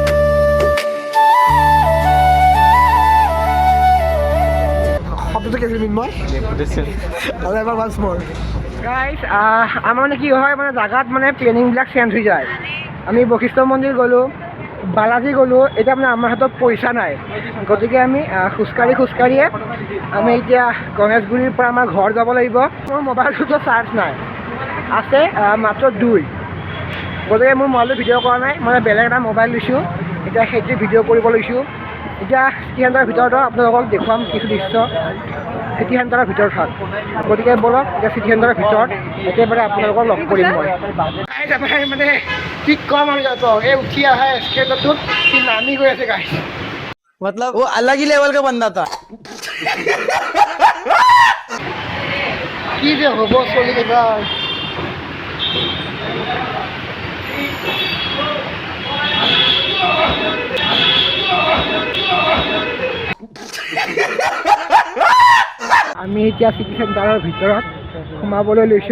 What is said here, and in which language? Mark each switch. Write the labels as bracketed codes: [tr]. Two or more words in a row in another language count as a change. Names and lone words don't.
[as] শব্দটো কি আছিল মই আৰু এবাৰ [en] once more [as] গাইজ। আমাৰ মানে কি হয়, মানে জেগাত মানে প্লেনিংবিলাক চেঞ্জ হৈ যায়। আমি বশিষ্ঠ মন্দিৰ গ'লোঁ, বালাজী গ'লোঁ, এতিয়া মানে আমাৰ হাতত পইচা নাই, গতিকে আমি খোজকাঢ়িয়ে আমি এতিয়া গণেশগুৰিৰ পৰা আমাৰ ঘৰ যাব লাগিব। মোৰ মোবাইলটোতো চাৰ্জ নাই, আছে মাত্ৰ 2, গতিকে মোৰ মোবাইলটো ভিডিঅ' কৰা নাই, মই বেলেগ এটা মোবাইল লৈছোঁ, এতিয়া সেইটো ভিডিঅ' কৰিব লৈছোঁ। এতিয়া [en] city centre [as] ভিতৰতো আপোনালোকক দেখুৱাম কিছু দৃশ্য, [en] city centre [as] ভিতৰত থাক। গতিকে ব'লক এতিয়া [en] city centre [as] ভিতৰত একেবাৰে আপোনালোকক লগ কৰিম মই। মানে কি ক'ম আৰু এই উঠি অহা এস্কেলেটৰটোত কি নামি গৈ আছে গাইজ। [hi] मतलब वो अलग ही लेवल का बंदा था। [as] কি যে হ'ব চলিকেইটা। আমি এতিয়া [en] city centre [as] ভিতৰত সোমাবলৈ লৈছোঁ।